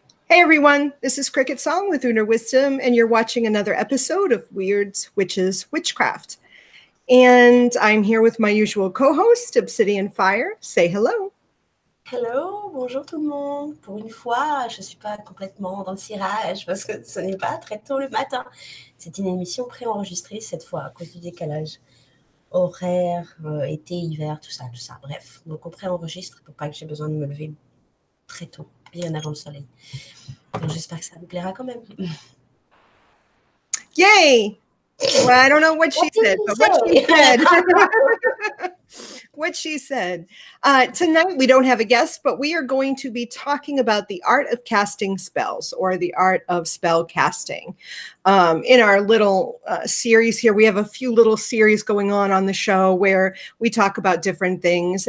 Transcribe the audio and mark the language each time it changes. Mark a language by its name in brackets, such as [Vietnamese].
[English] Hey everyone, this is CricketSong with Uner Wisdom, and you're watching another episode of Wyrds, Witches, Witchcraft. And I'm here with my usual co-host, Obsidian Fire. Say hello. [French] Hello, bonjour tout le monde. Pour une fois, je ne suis pas complètement dans le cirage parce que ce n'est pas très tôt le matin. C'est une émission préenregistrée cette fois à cause du décalage horaire, été, hiver, tout ça. Bref, donc on préenregistre pour pas que j'ai besoin de me lever très tôt, bien avant le soleil. Donc j'espère que ça vous plaira quand même. Yay! [English] Well, I don't know what she said, but what she said. What she said. Tonight, we don't have a guest, but we are going to be talking about the art of casting spells, or the art of spell casting. In our little series here, we have a few little series going on the show where we talk about different things.